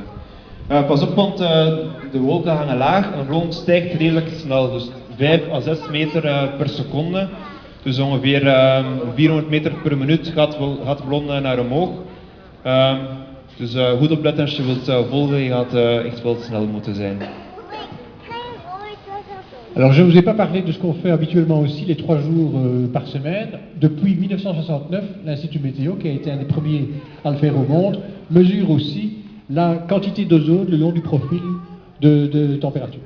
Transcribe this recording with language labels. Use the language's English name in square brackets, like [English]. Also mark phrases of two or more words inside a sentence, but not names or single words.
[Dutch] Pas op, want de wolken hangen laag en de grond stijgt redelijk snel, dus 5 à 6 meter per seconde. Dus ongeveer 400 meter per minuut gaat de ballon naar omhoog. Dus goed opletten als je wilt volgen, je gaat echt wel snel moeten zijn. [French] Alors je ne vous ai pas parlé de ce qu'on fait habituellement aussi les 3 jours par semaine. Depuis 1969, l'Institut Météo, qui a été un des premiers à le faire au monde, mesure aussi la quantité d'ozone le long du profil de température.